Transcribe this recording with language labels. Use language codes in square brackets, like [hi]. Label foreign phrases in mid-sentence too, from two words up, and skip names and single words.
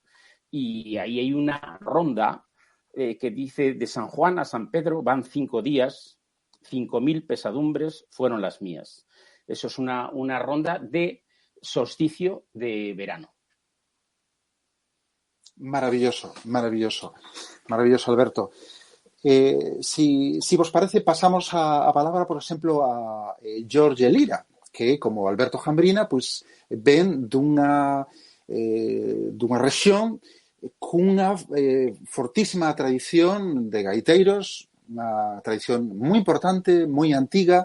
[es] Y ahí hay una ronda que dice, de San Juan a San Pedro van 5 días, 5.000 pesadumbres fueron las mías. Eso es una ronda de solsticio de verano. Maravilloso, maravilloso. Maravilloso, Alberto. [gl] Si vos parece, pasamos a palabra, por exemplo, a Jorge Lira, que, como Alberto Jambrina, pois, ven dunha rexión cunha fortísima tradición de gaiteiros unha tradición moi importante, moi antiga.